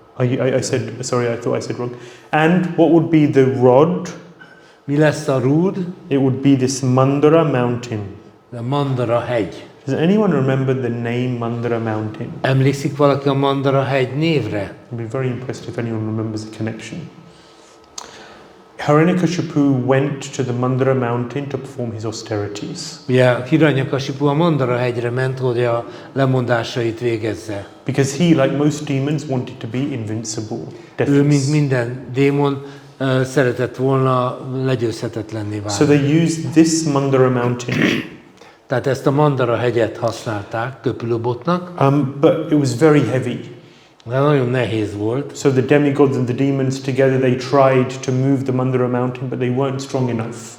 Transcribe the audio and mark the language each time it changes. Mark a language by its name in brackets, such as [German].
[English] I said, sorry, I thought I said wrong. And what would be the rod? [Hungarian] Mi lesz a rúd? [English] It would be this Mandara mountain. [Hungarian] A Mandara hegy. [English] Does anyone remember the name Mandara mountain? [Hungarian] Emlékszik valaki a Mandara hegy névre? [English] I'd be very impressed if anyone remembers the connection. Hiranyakashipu went to the Mandara mountain to perform his austerities. [Hungarian] Ugye Hiranyakasipu a Mandara hegyre ment, hogy a lemondásait végezze. [English] Because he, like most demons, wanted to be invincible. [Hungarian] Ő, mint minden démon, szeretett volna legyőzhetetlenné válni. [English] So they used this Mandara mountain. [Hungarian] Tehát ezt a Mandara hegyet használták köpülőbotnak. [English] But it was very heavy. [Hungarian] De nagyon nehéz volt. [English] So the demigods and the demons together, they tried to move the Mandara mountain, but they weren't strong enough.